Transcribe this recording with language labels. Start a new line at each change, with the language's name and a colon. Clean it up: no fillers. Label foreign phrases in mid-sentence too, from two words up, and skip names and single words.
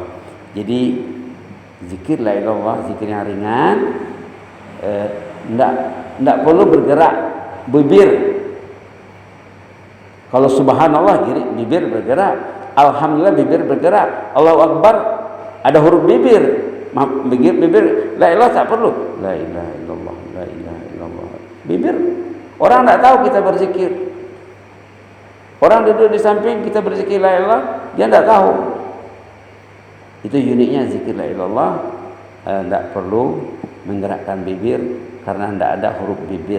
Indonesian: Jadi zikir
Arabic: لا إله إلا الله,
Indonesian: zikir yang ringan, tidak perlu bergerak bibir. Kalau subhanallah bibir bergerak, alhamdulillah bibir bergerak,
Arabic: الله أكبر
Indonesian: ada huruf bibir. Bibir
Arabic: لا إله
Indonesian: tak perlu.
Arabic: لا إله إلا الله، لا إله إلا الله.
Indonesian: Bibir orang tidak tahu kita berzikir. Orang duduk di samping kita berzikir
Arabic: لا إله,
Indonesian: dia tidak tahu. Itu uniknya zikir
Arabic: لا إلا الله.
Indonesian: Tidak perlu menggerakkan bibir karena tidak ada huruf bibir.